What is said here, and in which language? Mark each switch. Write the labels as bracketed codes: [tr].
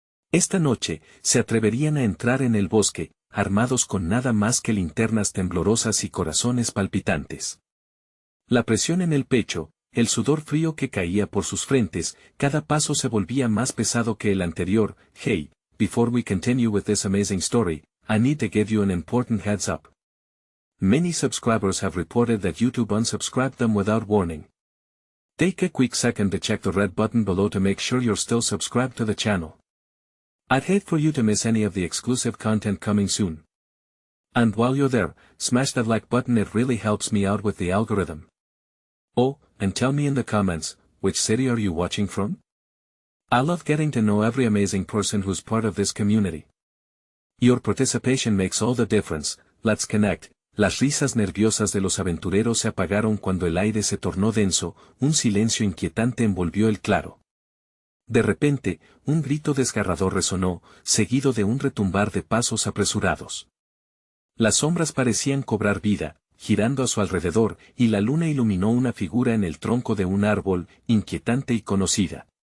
[es] Esta noche, se atreverían a entrar en el bosque, armados con nada más que linternas temblorosas y corazones palpitantes. La presión en el pecho, el sudor frío que caía por sus frentes, cada paso se volvía más pesado que el anterior. [en] Hey, before we continue with this amazing story, I need to give you an important heads up. Many subscribers have reported that YouTube unsubscribed them without warning. Take a quick second to check the red button below to make sure you're still subscribed to the channel. I'd hate for you to miss any of the exclusive content coming soon. And while you're there, smash that like button, it really helps me out with the algorithm. Oh, and tell me in the comments, which city are you watching from? I love getting to know every amazing person who's part of this community. Your participation makes all the difference. Let's connect. [es] Las risas nerviosas de los aventureros se apagaron cuando el aire se tornó denso, un silencio inquietante envolvió el claro. De repente, un grito desgarrador resonó, seguido de un retumbar de pasos apresurados. Las sombras parecían cobrar vida, girando a su alrededor, y la luna iluminó una figura en el tronco de un árbol, inquietante y conocida.